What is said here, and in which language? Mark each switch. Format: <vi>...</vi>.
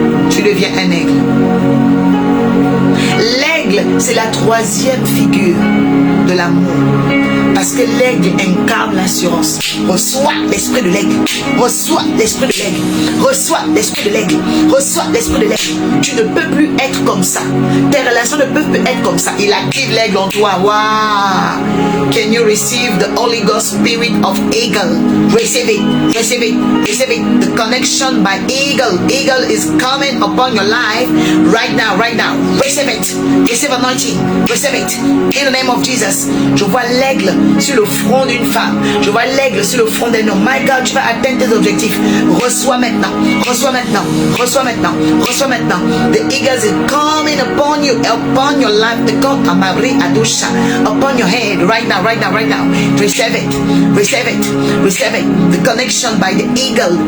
<fr>Tu deviens un aigle. L'aigle, c'est la troisième figure de l'amour. Parce que l'aigle incarne l'assurance. Reçois l'esprit de l'aigle. Reçois l'esprit de l'aigle. Reçois l'esprit de l'aigle. Reçois l'esprit de l'aigle. Tu ne peux plus être comme ça. Tes relations ne peuvent plus être comme ça. Il active l'aigle en toi. Wow.</fr> <en>Can you receive the Holy Ghost spirit of eagle? Receive it. Receive it. Receive it. The connection by eagle. Eagle is coming upon your life right now. Right now. Receive it. Receive anointing. Receive it. In the name of Jesus.</en> <fr>Je vois l'aigle sur le front d'une femme. Je vois l'aigle sur le front d'un homme.</fr> <en>My God,</en> <fr>tu vas atteindre tes objectifs. Reçois maintenant. Reçois maintenant. Reçois maintenant. Reçois maintenant.</fr> <en>The eagles is coming upon you, upon your life. The God Amari Adusha upon your head right now, right now, right now. Receive it. Receive it. Receive it. The connection by the eagle.</en>